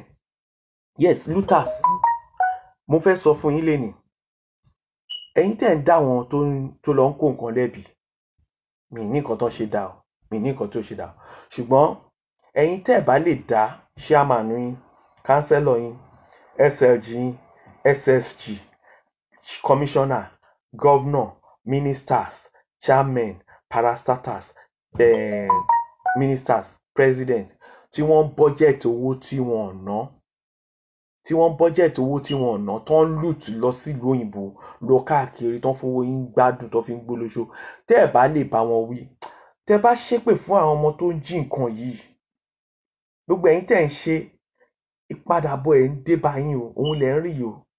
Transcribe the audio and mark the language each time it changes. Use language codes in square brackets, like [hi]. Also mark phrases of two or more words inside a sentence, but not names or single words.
[yo] Yes, Lutas, mo fẹ́ sọ fún yín lénìí, ẹ̀yin tẹ́ ń dá wọn tó lọ ń kó nǹkan lẹ́bi, mi ní nǹkan tó ṣe dá o, mi ní nǹkan tó ṣe dá o, ṣùgbọ́n ẹ̀yin tẹ́ bá lè dá chairman yín, councillor yín, SLG yín, [en] SSG, commissioner, governor, ministers, chairmen, parastatals, ministers, president [yo] tí wọ́n budget owó tí wọ́n ná tí wọ́n budget owó tí wọ́n ná tó ń loot lọ sílùú òyìnbó lọ káàkiri tó ń fowó yín gbádùn tó fi ń gbólóṣó tẹ́ ẹ̀ bá lè bá wọn wí tẹ́ bá ṣépè fún àwọn ọmọ tó ń jí nǹkan yìí gbogbo ẹ̀yin tẹ́ ń ṣe ìpadàbọ̀ ẹ̀ ń dé bá yín o òun lẹ̀ ń rí o